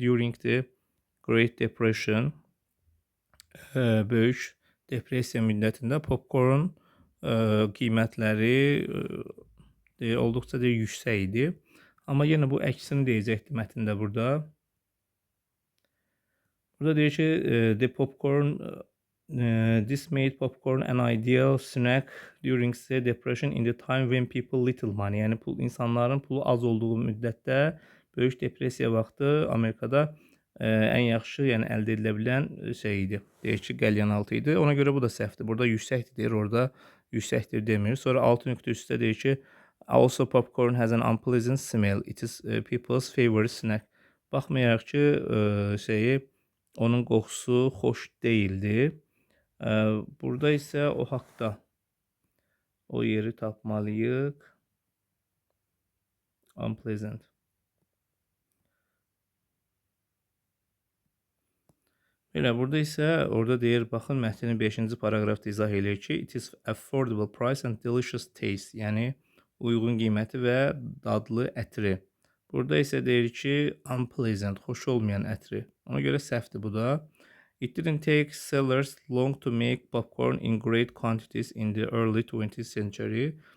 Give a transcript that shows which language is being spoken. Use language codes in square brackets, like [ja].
[en] During the Great Depression, [az] böyük depressiya müddətində popkorn qiymətləri olduqca yüksək idi. Amma yenə bu əksini deyəcəkdi mətndə burada. Burada deyir ki, [en] the popcorn this made popcorn an ideal snack during the depression in the time when people little money. [az] Yəni insanların pulu az olduğu müddətdə, böyük depressiya vaxtı Amerikada ən yaxşı, yəni əldə edilə bilən şey idi. Deyir ki, qəlyanaltı idi. Ona görə bu da səhvdir. Burada yüksəkdir deyir, orada yüksəkdir demir. Sonra 6.3-də deyir ki, [en] also popcorn has an unpleasant smell. It is people's favorite snack. [az] Baxmayaraq ki, onun qoxusu xoş deyildi. Burada isə o haqda o yeri tapmalıyıq. [en] Unpleasant. [az] Belə, burada isə orada deyir, baxın, mətnin 5-ci paraqrafda izah eləyir ki, [en] it is affordable price and delicious taste. [az] Yəni, uyğun qiyməti və dadlı ətri. Burada isə deyir ki, unpleasant, xoş olmayan ətri. Ona görə səhvdir bu da. [en] It didn't take sellers long to make popcorn in great quantities in the early 20th century.